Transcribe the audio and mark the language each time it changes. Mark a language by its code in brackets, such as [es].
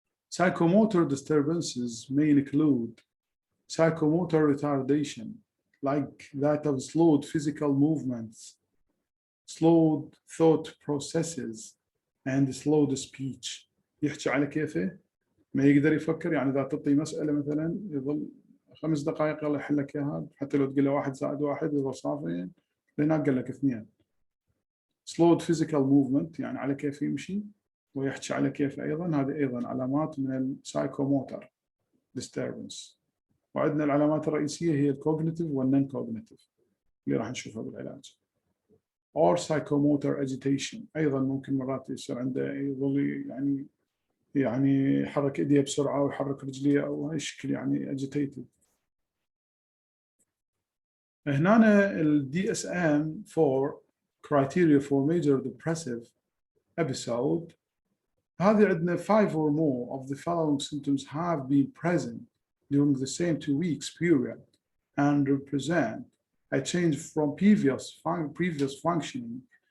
[en] Psychomotor disturbances may include psychomotor retardation, like that of slowed physical movements, slowed thought processes, and slowed speech. [ar] يحكي على كيفه، ما يقدر يفكر، يعني إذا تعطي مسألة مثلا يظل 5 دقائق يلا يحل لك إياها، حتى لو تقول له 1 زائد 1 يظل صافي، هناك قال لك 2. [en] slowed physical movement، [ar] يعني على كيف يمشي ويحكي على كيف أيضا، هذه أيضا علامات من السايكوموتر disturbance. وعندنا العلامات الرئيسية هي الكوجنيتيف والنون كوجنيتيف اللي راح نشوفها بالعلاج. [en] or psychomotor agitation، [ar] أيضا ممكن مرات يصير عنده يظل يعني يحرك ايديه بسرعه ويحرك رجليه او هاي الشكل، يعني agitated. هنا ال [en] DSM-4 criteria for major depressive episode، [ar] هذه عندنا [en] 5 or more of the following symptoms have been present during the same 2 weeks period and represent a change from previous functioning.